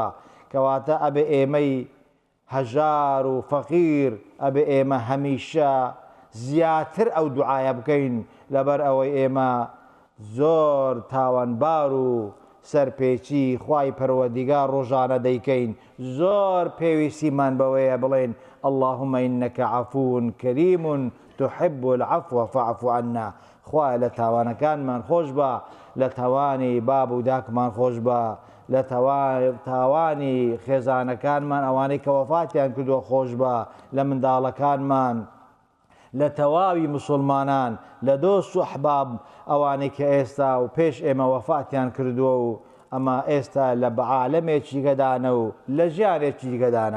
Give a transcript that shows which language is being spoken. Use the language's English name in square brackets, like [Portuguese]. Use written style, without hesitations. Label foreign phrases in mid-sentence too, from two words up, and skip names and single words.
[Central Kurdish] کەواتە ئەبێ ئێمەی هەژار و فەقیر، ئەبێ ئێمە هەمیشە زیاتر ئەو دوعایە بکەین، لەبەر ئەوەی ئێمە زۆر تاوانبار و سەرپێچی خوای پەروەردیگار ڕۆژانە دەیکەین. زۆر پێویستیمان بەوەیە بڵێن [Arabic] اللهم إنك عفو كريم تحب العفو فاعف عنا، [Central Kurdish] خوایە لە تاوانەکانمان خۆش بە، لە تاوانی باب و داکمان خۆش بە، لە تاوانی خێزانەکانمان ئەوانەی کە وەفاتیان کردووە خۆش بە، لە منداڵەکانمان، لە تەواوی مسلمانان، لە دۆست و ئەحباب ئەوانەی کە ئێستا و پێش ئێمە وەفاتیان کردووە و ئەمە ئێستا لە عالەمێکی گەدانە و لە ژیانێکی گەدانە.